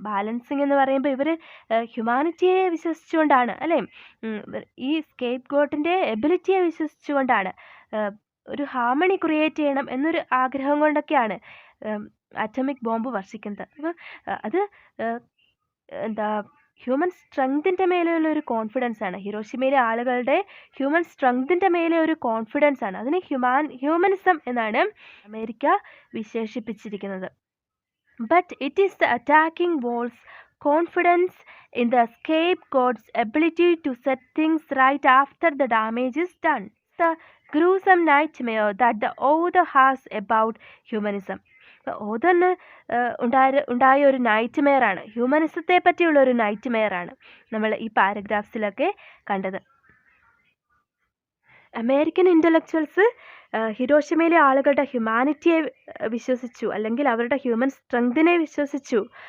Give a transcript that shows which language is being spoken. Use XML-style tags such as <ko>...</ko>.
<ml>Balancing എന്ന് പറയുമ്പോൾ ഇവർ ഹ്യൂമാനിറ്റിയെ വിശ്വസിച്ചുകൊണ്ടാണ് അല്ലേ, ഈ സ്കേപ്പ് ഗോട്ടിൻ്റെ എബിലിറ്റിയെ വിശ്വസിച്ചുകൊണ്ടാണ് ഒരു ഹാർമണി ക്രിയേറ്റ് ചെയ്യണം എന്നൊരു ആഗ്രഹം കൊണ്ടൊക്കെയാണ് അറ്റോമിക് ബോംബ് വർഷിക്കുന്നത്. അപ്പോൾ അത് എന്താ ഹ്യൂമൻ സ്ട്രെങ്തിൻ്റെ മേലെയുള്ള ഒരു കോൺഫിഡൻസ് ആണ്. ഹിരോഷിമയിലെ ആളുകളുടെ ഹ്യൂമൻ സ്ട്രെങ്തിൻ്റെ മേലെ ഒരു കോൺഫിഡൻസ് ആണ്. അതിനെ ഹ്യൂമനിസം എന്നാണ് America വിശേഷിപ്പിച്ചിരിക്കുന്നത്.</ml> <en>But it is the attacking walls confidence in the scapegoat's ability to set things right after the damage is done. The gruesome nightmare that the author has about humanism.</en> <ml>ഓതറിന് ഉണ്ടായ ഒരു night മെയറാണ്, ഹ്യൂമനിസത്തെ പറ്റിയുള്ള ഒരു night മെയറാണ് നമ്മൾ ഈ പാരഗ്രാഫ്സിലൊക്കെ കണ്ടത്. American intellectuals ഹിരോഷിമയിലെ ആളുകളുടെ ഹ്യൂമാനിറ്റിയെ വിശ്വസിച്ചു, അല്ലെങ്കിൽ അവരുടെ ഹ്യൂമൻ സ്ട്രെങ്തിനെ വിശ്വസിച്ചു.</ml>